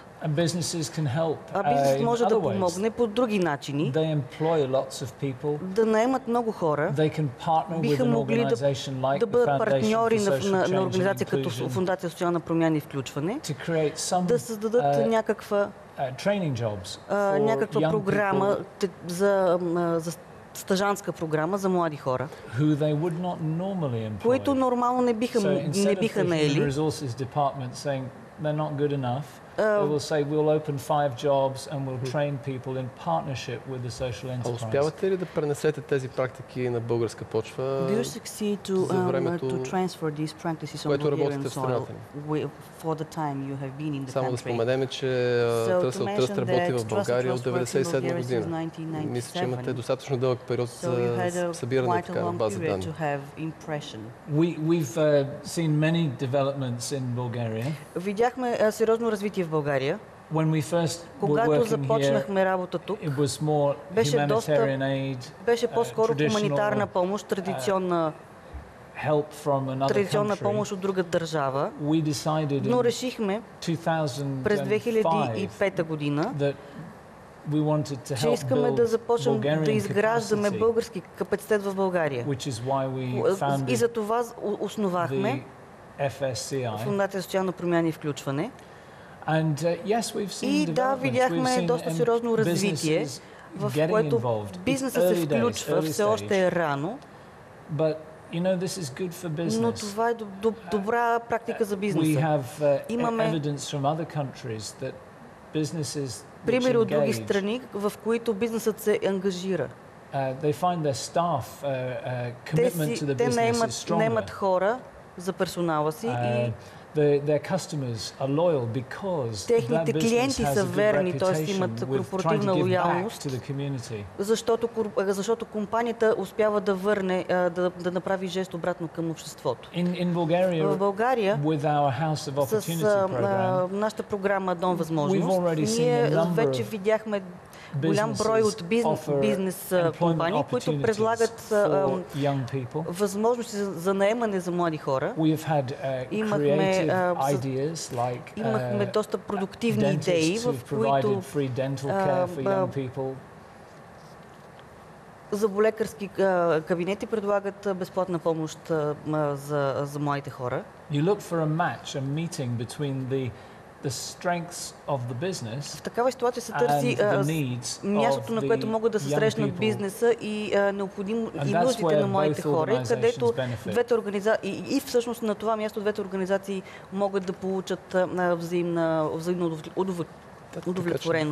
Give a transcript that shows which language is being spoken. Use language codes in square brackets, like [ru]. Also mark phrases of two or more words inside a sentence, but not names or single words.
[bg] Бизнесът може да помогне по други начини, да наемат много хора, биха могли да бъдат партньори на организация като Фондация социална промяна и включване, да създадат някаква програма за стажантска програма за млади хора, които нормално не биха наели. [en] They will say we'll open 5 jobs and we'll train people in partnership with the social [bg] А [en] enterprise. [bg] успявате ли да пренесете тези практики на българска почва [en] Do you succeed [bg] за времето, [en] to transfer these practices on [bg] което [en] Bulgarian [bg] работите в [en] soil [bg] страната ни? [en] for the time you have been in the [bg] Само да [en] country? [bg] споменем, че Тръст работи в България от 1997 година. Мисля, че имате достатъчно дълъг период за събиране на такава база данни. [en] We've seen many developments in Bulgaria. [bg] Видяхме сериозно развитие в България. [en] When we first were [bg] Когато [en] working [bg] започнахме работа тук, [en] here, it was more humanitarian aid, [bg] беше по-скоро хуманитарна помощ, традиционна [en] help from another country. [bg] помощ от друга държава. [en] We decided [bg] Но [en] in [bg] решихме [en] 2005 [bg] през 2005 година, [en] that we wanted to [bg] че [en] help [bg] искаме да започнем [en] Bulgarian [bg] да изграждаме [en] capacity, [bg] български капацитет в България. [en] which is why we [bg] И [en] founded [bg] за това основахме [en] the FSCI. [bg] Фондация социална промяна и включване. [en] And yes, we've seen [bg] И да, [en] developments. [bg] видяхме [en] We've seen [bg] доста сериозно развитие, [en] businesses [bg] в [en] getting [bg] което [en] involved. [bg] бизнесът [en] It's [bg] се [en] early days, [bg] включва, [en] early [bg] все още е рано, [en] But you know, this is good for [bg] но [en] business. [bg] това е добра практика за [en] We [bg] бизнеса. [en] have [bg] Имаме [en] evidence from other countries that businesses which [bg] примери от други [en] engage, [bg] страни, в които бизнесът се ангажира. [en] they find their staff commitment to the [bg] Те [en] business is [bg] наемат [en] stronger. [bg] хора за персонала си и [en] Their customers are loyal because that [bg] техните [en] business [bg] клиенти [en] has [bg] са [en] a good [bg] верни, т.е. [en] reputation [bg] имат [en] with trying [bg] корпоративна [en] to give back [bg] лоялност, [en] to the community. [bg] защото компанията успява да върне, да направи жест обратно към обществото. [en] In [bg] В [en] Bulgaria, [bg] България, [en] with our House of [bg] с [en] Opportunity program, [bg] нашата програма Дом [en] We've [bg] възможност, [en] already seen [bg] ние [en] a number [bg] вече [en] of [bg] видяхме голям брой от бизнес компании, които предлагат възможности за наемане за млади хора. Имахме доста продуктивни идеи, в които зъболекарски кабинети предлагат безплатна помощ за младите хора. [en] You look for a match, a meeting between the strengths of the business. [bg] В такава ситуация се търси мястото, на което могат да се срещнат бизнеса и нуждите на младите хора, където двете организации и всъщност на това място двете организации могат да получат взаимна удовлетвореност.